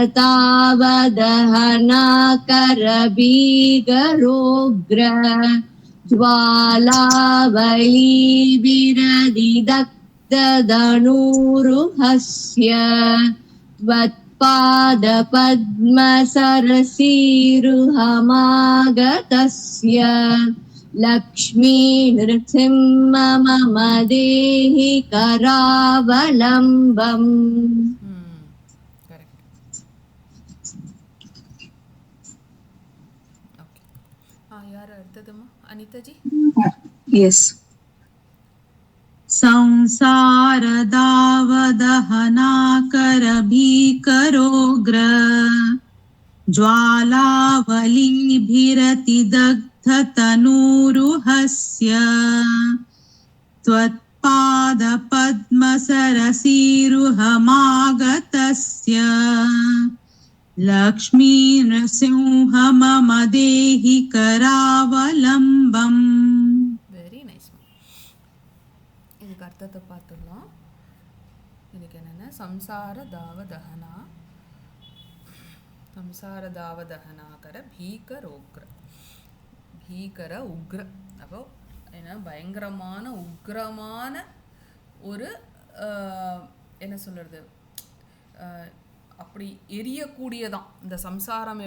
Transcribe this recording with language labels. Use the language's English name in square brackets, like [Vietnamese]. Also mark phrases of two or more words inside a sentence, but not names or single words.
[Sanskrit] संसारतावदहनाकरभीकरोग्र ज्वालावलीभिरदिदग्धधनुरुहस्य त्वत्पादपद्मसरसीरुहमागतस्य लक्ष्मी नृसिंह मम देहि करावलम्बम्. [English] Correct. Okay. [Tamil] யார் அடுத்ததுமா? அனிதாஜி. எஸ். [Sanskrit] संसारदावदहनाकर भीकरोग्र ज्वालावलीभिरतिदग्धतनूरुहस्य त्वत्पादपद्मसरसीरुहमागतस्य लक्ष्मी नृसिंह मम देहि करावलम्बम्. [English] very nice. [Tamil] இதுக்கு அர்த்தத்தை பார்த்துடலாம். இதுக்கு என்னென்ன? [Sanskrit] संसार दावदहना, संसार दावदहनाकर भीकर उग्र, भीकर उग्र. [Tamil] அப்போ என்ன, பயங்கரமான உக்ரமான ஒரு என்ன சொல்கிறது, அப்படி எரியக்கூடியதான் இந்த சம்சாரம்.